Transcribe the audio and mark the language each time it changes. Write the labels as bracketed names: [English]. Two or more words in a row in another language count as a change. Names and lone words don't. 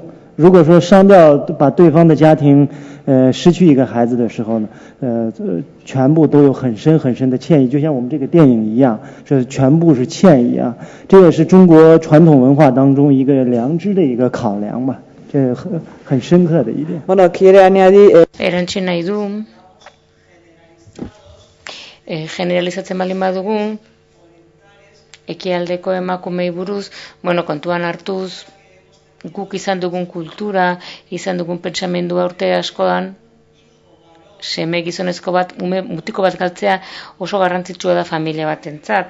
[Chinese] 如果说伤掉把对方的家庭失去一个孩子的时候呢，全部都有很深很深的歉意，就像我们这个电影一样，这全部是歉意啊。这也是中国传统文化当中一个良知的一个考量吧，这很深刻的一点。 [Spanish] Bueno, quiere añadir [Basque] erantsi nahi du generalizatzen baldin badugu ekialdeko emakumei buruz, kontuan hartuz guk izan dugun kultura, izan dugun pentsamendua urte askoan, seme gizonezko bat, mutiko bat galtzea oso garrantzitsua da familia batentzat.